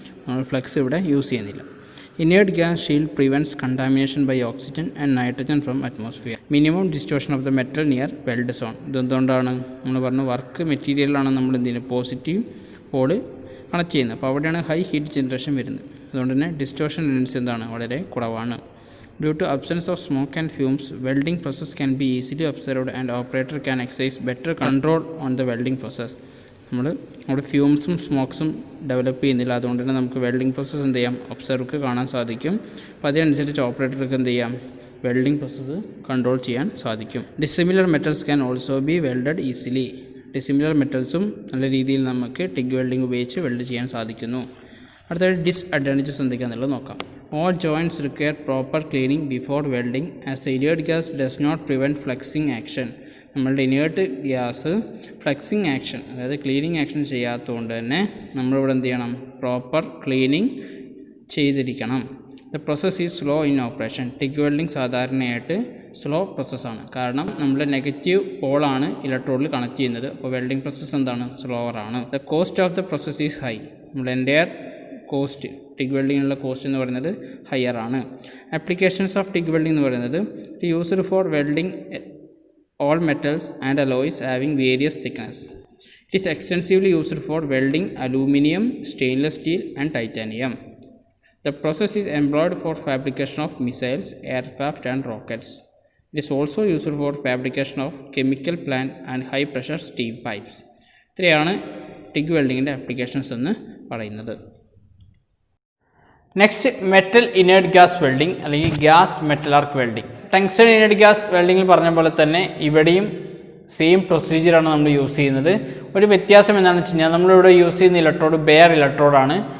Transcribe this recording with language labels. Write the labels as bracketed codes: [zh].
[ml] നമ്മൾ ഫ്ലെക്സ് ഇവിടെ യൂസ് ചെയ്യുന്നില്ല. [en] Inert gas shield prevents contamination by oxygen and nitrogen from atmosphere. Minimum distortion of the metal near weld zone. [ml] ഇതെന്തുകൊണ്ടാണ്? നമ്മൾ പറഞ്ഞു work മെറ്റീരിയലാണ് നമ്മൾ എന്തെങ്കിലും പോസിറ്റീവ് പോള് കണക്ട് ചെയ്യുന്നത്. അപ്പോൾ അവിടെയാണ് ഹൈ ഹീറ്റ് ജനറേഷൻ വരുന്നത്. അതുകൊണ്ട് തന്നെ ഡിസ്റ്റോർഷൻ ലെൻസ് എന്താണ്, വളരെ കുറവാണ്. [en] Due to absence of smoke and fumes, welding process can be easily observed and operator can exercise better control on the welding process. [ml] നമ്മുടെ ഫ്യൂംസും സ്മോക്സും ഡെവലപ്പ് ചെയ്യുന്നില്ല. അതുകൊണ്ട് തന്നെ നമുക്ക് വെൽഡിംഗ് പ്രോസസ്സ് എന്ത് ചെയ്യാം, ഒബ്സർവർക്ക് കാണാൻ സാധിക്കും. അപ്പോൾ അതിനനുസരിച്ച് ഓപ്പറേറ്റർക്ക് എന്ത് ചെയ്യാം, വെൽഡിംഗ് പ്രോസസ്സ് കൺട്രോൾ ചെയ്യാൻ സാധിക്കും. [en] Dissimilar metals can also be welded easily. [ml] Dissimilar മെറ്റൽസും നല്ല രീതിയിൽ നമുക്ക് ടിഗ് വെൽഡിംഗ് ഉപയോഗിച്ച് വെൽഡ് ചെയ്യാൻ സാധിക്കുന്നു. അടുത്ത ഡിസ്അഡ്വാൻറ്റേജസ് എന്തൊക്കെയാണെന്നുള്ളത് നോക്കാം. [en] All joints require proper cleaning before welding as the inert gas does not prevent flexing action. [ml] നമ്മളുടെ ഇനേർട്ട് ഗ്യാസ് ഫ്ലെക്സിങ് ആക്ഷൻ അതായത് ക്ലീനിങ് ആക്ഷൻ ചെയ്യാത്തതുകൊണ്ട് തന്നെ നമ്മളിവിടെ എന്ത് ചെയ്യണം, പ്രോപ്പർ ക്ലീനിങ് ചെയ്തിരിക്കണം. [en] The process is slow in operation. [ml] TIG welding സാധാരണയായിട്ട് slow പ്രോസസ്സാണ്. കാരണം നമ്മുടെ നെഗറ്റീവ് പോളാണ് ഇലക്ട്രോഡിൽ കണക്ട് ചെയ്യുന്നത്. അപ്പോൾ വെൽഡിങ് പ്രോസസ്സ് എന്താണ്, സ്ലോവറാണ്. [en] The cost of the process is high. [ml] നമ്മുടെ എൻ്റയർ കോസ്റ്റ് ടിഗ് വെൽഡിങ്ങിനുള്ള കോസ്റ്റ് എന്ന് പറയുന്നത് ഹയർ ആണ്. [en] applications of TIG welding [ml] എന്ന് പറയുന്നത് [en] Used for welding all metals and alloys having various thickness. It is extensively used for welding aluminum, stainless steel and titanium. The process is employed for fabrication of missiles, aircraft and rockets. It is also used for fabrication of chemical plant and high pressure steam pipes. [ml] ഇത്രയാണ് TIG വെൽഡിങ്ങിൻ്റെ applications എന്ന് പറയുന്നത്. Next metal inert gas welding അല്ലെങ്കിൽ gas metal arc welding. Tungsten inert gas വെൽഡിങ്ങിൽ പറഞ്ഞ പോലെ തന്നെ ഇവിടെയും same പ്രൊസീജിയറാണ് നമ്മൾ use ചെയ്യുന്നത്. ഒരു വ്യത്യാസം എന്താണെന്ന് വെച്ച് കഴിഞ്ഞാൽ നമ്മളിവിടെ യൂസ് ചെയ്യുന്ന ഇലക്ട്രോഡ് ബെയർ ഇലക്ട്രോഡാണ്.